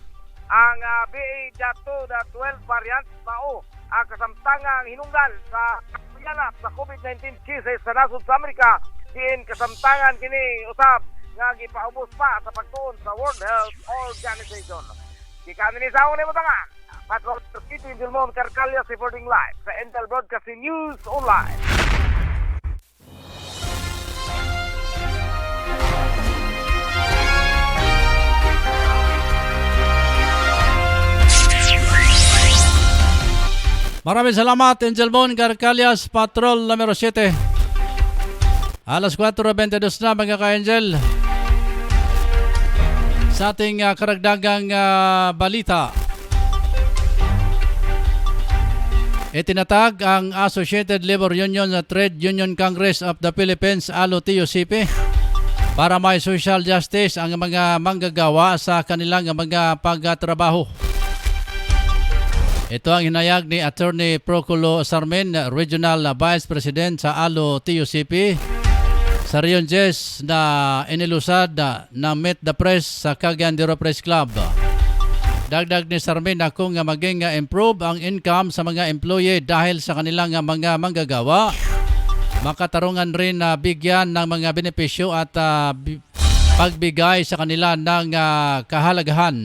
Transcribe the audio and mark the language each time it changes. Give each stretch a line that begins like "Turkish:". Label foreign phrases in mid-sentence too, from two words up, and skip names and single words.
Cebuano: Ang BA.2.12 variant mao ang kasamtangang hinungdan sa pagyanap sa COVID-19 cases sa nasod sa Amerika. Diin kasamtangan kini usab nga gipaubos pa sa pagtuon sa World Health Organization. Gikan ni sa ni motangan. Patrol City Dilmon Carcalia
English: reporting live
Cebuano: sa Intel Broadcasting News Online.
Filipino: Maraming salamat, Angel Mon Carcalias, Patrol numero 7. Alas 4:22 na mga ka-Angel. Sa ating karagdagang balita, itinatag ang Associated Labor Union at Trade Union Congress of the Philippines, ALO-TUCP, para may
English: social justice
Filipino: ang mga manggagawa sa kanilang mga pagtrabaho. Ito ang hinayag ni Attorney Proculo Sarmen,
English: Regional Vice President
Filipino: sa ALO-TUCP, sa Rion Jess na inilusad na Meet the Press sa Cagayan de Oro Press Club. Dagdag ni Sarmen na kung maging improve ang income sa mga employee dahil sa kanilang mga manggagawa, makatarungan rin na bigyan ng mga benepisyo at pagbigay sa kanila ng kahalagahan.